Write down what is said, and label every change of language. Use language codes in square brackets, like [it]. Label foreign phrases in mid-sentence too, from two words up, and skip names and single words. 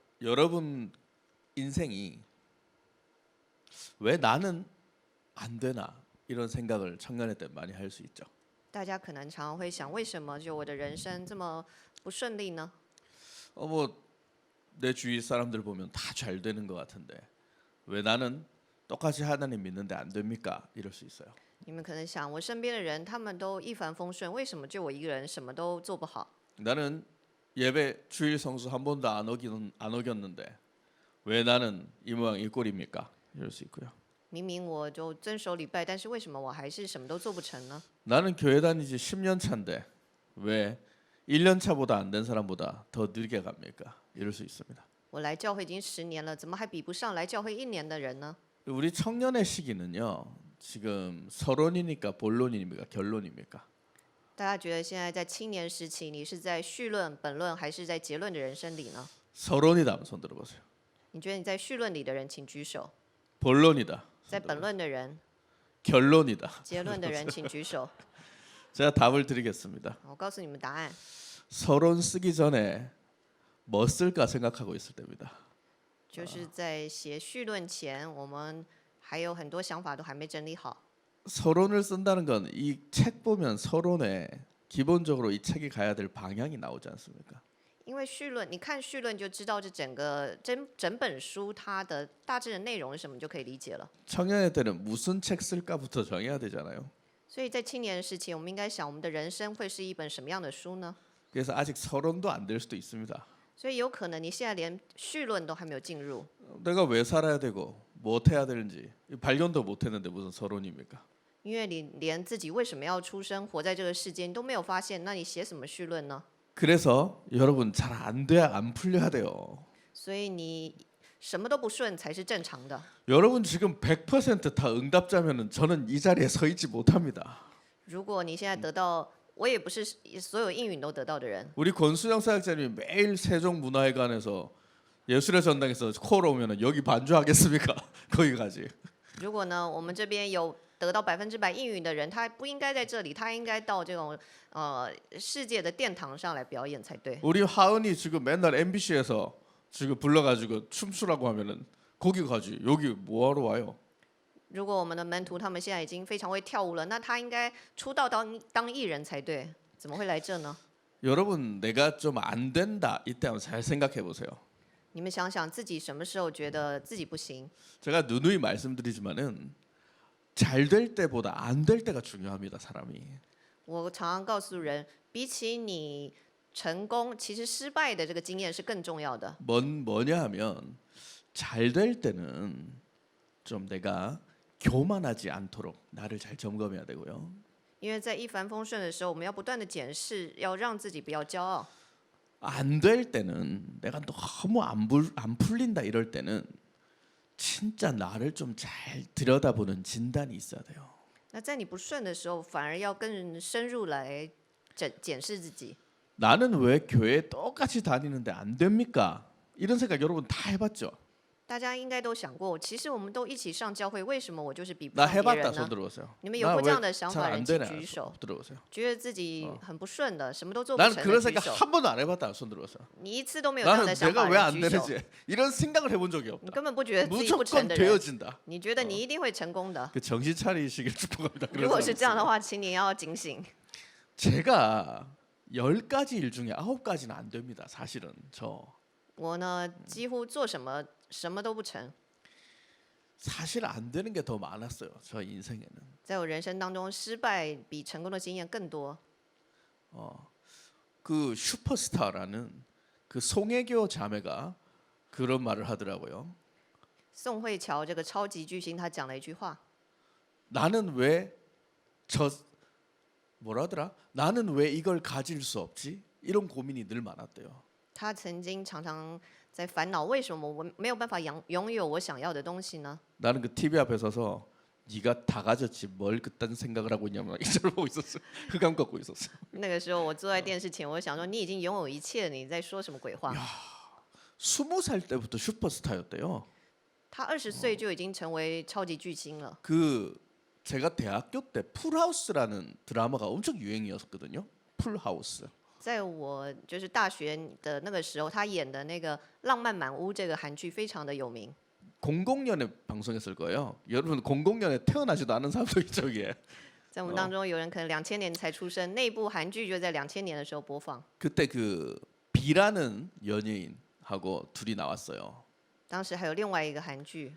[ko] 여러분 인생이 왜 나는 안 되나 이런 생각을 청년의 때 많이 할 수 있죠. [zh] 大家可能常常会想，为什么就我的人生这么不顺利呢？ [ko] 뭐 내 주위 사람들 보면 다 잘 되는 것 같은데 왜 나는 똑같이 하나님 믿는데 안 됩니까? 이럴 수 있어요. [zh] 你们可能想，我身边的人他们都一帆风顺，为什么就我一个人什么都做不好？ [ko] 나는 예배 주일 성수 한 번도 안 어겼는데 왜 나는 이 모양 이 꼴입니까? 이럴 수 있고요. [zh] 明明我就遵守礼拜，但是为什么我还是什么都做不成呢？ [ko] 나는 교회 다니지 10년 차인데 왜 1년 차보다 안 된 사람보다 더 늦게 갑니까? 이럴 수 있습니다. [zh] 我来教会已经10年了，怎么还比不上来教会1年的人呢？ [ko] 우리 청년의 시기는요. 지금 서론이니까 본론입니까? 결론입니까? [zh] 大家觉得现在在青年时期，你是在绪论、本论，还是在结论的人生里呢？ [ko] 서론이다 한번 손 들어보세요. [zh] 你觉得你在绪论里的人，请举手； [ko] 본론이다. [zh] 在本论的人、 [ko] 결론이다. [zh] 结论的人，请举手。 [ko] 제가 답을 드리겠습니다. [zh] 我告诉你们答案。 [ko] 서론 쓰기 전에 뭐 쓸까 생각하고 있을 때입니다. [zh] 就是在写绪论前，我们还有很多想法都还没整理好。 [ko] 서론을 쓴다는 건 이 책 보면 서론에 기본적으로 이 책이 가야 될 방향이 나오지 않습니까? [zh] 因为绪论，你看绪论就知道这整本书它的大致的内容是什么，就可以理解了。 [ko] 청년의 때는 무슨 책 쓸까부터 정해야 되잖아요. [zh] 所以在青年时期，我们应该想，我们的人生会是一本什么样的书呢？ [ko] 그래서 아직 서론도 안 될 수도 있습니다. [zh] 所以有可能你现在连绪论都还没有进入， [ko] 내가 왜 살아야 되고 뭐 해야 되는지 발견도 못 했는데 무슨 서론입니까? [zh] 因为你连自己为什么要出生、活在这个世界你都没有发现，那你写什么绪论呢？ [ko] 그래서 여러분 잘 안 돼야 안 풀려야 돼요. [zh] 所以你什么都不顺才是正常的。 [ko] 여러분 지금 100%다 응답자면은 저는 이 자리에 서 있지 못합니다. [zh] 如果你现在得到，我也不是所有应允都得到的人。 [ko] 우리 권수영 사역자님이 매일 세종문화회관에서 예술의 전당에서 코러 오면은 여기 반주하겠습니까? 거기까지. [zh] 如果呢，我们这边有得到100%应允的人，他不应该在这里，他应该到这种世界的殿堂上来表演才对。 [ko] 우리 하은이 지금 맨날 MBC에서 지금 불러가지고 춤추라고 하면은 거기 가지. 여기 뭐하러 와요? [zh] 如果我们的门徒他们现在已经非常会跳舞了，那他应该出道当艺人才对，怎么会来这呢？ [ko] 여러분 내가 좀 안 된다 이때 한번 잘 생각해 보세요. [zh] 你们想想自己什么时候觉得自己不行？ [ko] 제가 누누이 말씀드리지만은 잘 될 때보다 안 될 때가 중요합니다, 사람이. [zh] 我常常告诉人，比起你成功，其实失败的这个经验是更重要的。 [ko] 뭐냐 하면 잘 될 때는 좀 내가 교만하지 않도록 나를 잘 점검해야 되고요. [zh] 因为在一帆风顺的时候，我们要不断的检视，要让自己不要骄傲。 [ko] 안 될 때는 내가 너무 안 풀린다 이럴 때는 진짜 나를 좀 잘 들여다보는 진단이 있어야 돼요. [zh] 那在你不顺的时候，反而要更深入来检视自己。 [ko] 나는 왜 교회 똑같이 다니는데 안 됩니까? 이런 생각 여러분 다 해봤죠? [zh] 大家应该都想过，其实我们都一起上教会，为什么我就是比不 [ko] 나 [zh] 上别 [ko] 해봤다 [zh] 人 [ko] 손 [zh] 呢？ [ko] 들어보세요. [zh] 你们有过这样的想法的 [ko] 나왜잘안 [zh] 人，请 [ko] 되냐? [zh] 举手。 [ko] 들어보세요. [zh] 觉得自己很不顺的，什么都做不 [ko] 나는 [zh] 成 [ko] 그런 [zh] 的举 [ko] 생각 [zh] 手。 [ko] 한 번도 안 해봤다 손 들어보세요. [zh] 你一次都没有这样 [ko] 나는 [zh] 的想 [ko] 내가 [zh] 法 [ko] 왜 [zh] 的 [ko] 안 [zh] 人举手。 [ko] 되는지 이런 생각을 해본 적이 [zh] 你 [ko] 없다. [zh] 根本不觉得自己不成 [ko] 무조건 [zh] 的人， [ko] 되어진다. [zh] 你觉得你一定会成功的。 [ko] 그 정신 차리시길 축복합니다. [zh] 如果是这样的话，请你要警醒。 [ko] 제가 10가지 일 중에 9가지는 안 됩니다. 사실은 저 [zh] 我呢，几乎做什么都不成。 [ko] 사실 안 되는 게 더 많았어요. 저 인생에는. [zh] 在我人生当中，失败比成功的经验更多。 [ko] 그 슈퍼스타라는 그 송혜교 자매가 그런 말을 하더라고요. [zh] 宋慧乔这个超级巨星，他讲了一句话： [ko] 나는 왜 뭐라더라? 나는 왜 이걸 가질 수 없지? 이런 고민이 늘 많았대요. [zh] 他曾经常常在烦恼，为什么我没有办法拥有我想要的东西呢？ [ko] 나는 그 TV 앞에 서서 네가 다 가졌지 뭘 그딴 생각을 하고 있냐면 이걸 보고 있었어요. 흑암 걷고 있었어요. [zh] 那个时候我坐在电视前，我就想说，你已经拥有一切，你在说什么鬼话？ [ko] 20살 때부터 슈퍼스타였대요. [zh] 他20岁就已经成为超级巨星了。 [ko] 그 제가 대학교 때 풀하우스라는 드라마가 엄청 유행이었거든요. 풀하우스. [zh] 在我就是大学的那个时候，他演的那个《浪漫满屋》这个韩剧非常的有名。 [ko] 00년에 방송했을 거예요. 여러분 00년에 태어나지도 않은 사람도 있죠 이게. [zh] 在我们当中，有人可能2000年才出生，那部韩剧就在2000年的时候播放。 [ko] 그때 그 B라는 연예인하고 둘이 나왔어요. [zh] 当时还有另外一个韩剧，